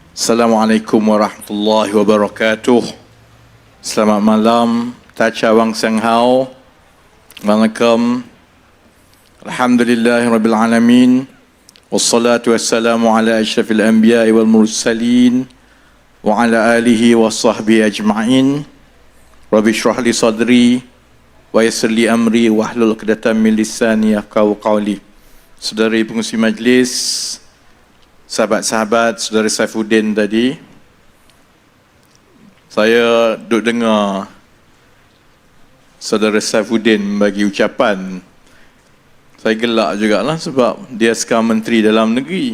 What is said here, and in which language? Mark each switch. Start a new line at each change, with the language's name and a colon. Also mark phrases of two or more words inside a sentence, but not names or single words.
Arabic: السلام عليكم ورحمة الله وبركاته.
Malay: Selamat malam,
Chinese: 大家晚上好.
Arabic: السلام عليكم. الحمد لله رب العالمين. والصلاة والسلام على أشرف الأنبياء والمرسلين وعلى آله وصحبه أجمعين. رب اشرح لي صدري ويسر لي أمري واحلل عقدة من لساني يفقهوا قولي.
Malay: Saudari pengurusi majlis, sahabat-sahabat, saudara Saifuddin tadi, saya duk dengar saudara Saifuddin bagi ucapan. Saya gelak jugalah sebab dia sekarang Menteri Dalam Negeri.